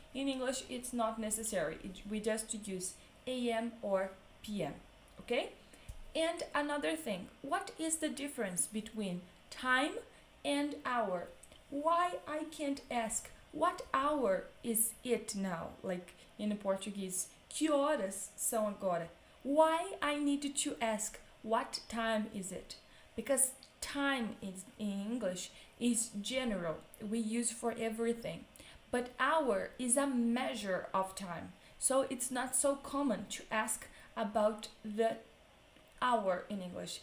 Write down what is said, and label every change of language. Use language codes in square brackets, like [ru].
[en] In English, it's not necessary. We just use a.m. or p.m. Okay? And another thing, what is the difference between time and hour? Why I can't ask what hour is it now? Like in Portuguese, [pt] que horas são agora? [en] Why I need to ask what time is it? Because time is in English is general. We use for everything. But hour is a measure of time. So it's not so common to ask about the hour in English.